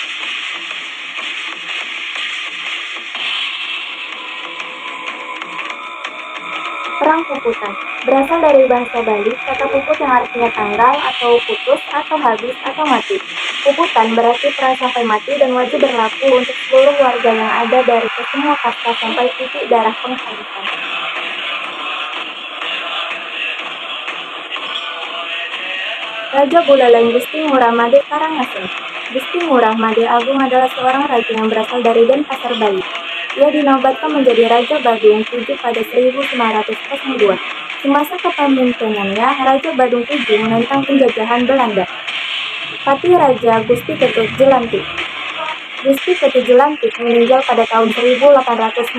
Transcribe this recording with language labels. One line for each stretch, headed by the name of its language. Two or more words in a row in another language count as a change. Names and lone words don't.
Indonesian: Perang Puputan berasal dari bahasa Bali, kata puput yang artinya tanggal atau putus atau habis atau mati. Puputan berarti perang sampai mati dan wajib berlaku untuk seluruh warga yang ada dari kesemua kasta sampai titik darah penghabisan. Raja Buleleng Gusti Ngurah Made Karangasem. Gusti Ngurah Made Agung adalah seorang raja yang berasal dari Denpasar, Bali. Ia dinobatkan menjadi Raja Badung VII pada 1902. Semasa kepemimpinannya, Raja Badung VII menentang penjajahan Belanda. Patih Raja Gusti Ketut Jelantik. Gusti Ketut Jelantik meninggal pada tahun 1849.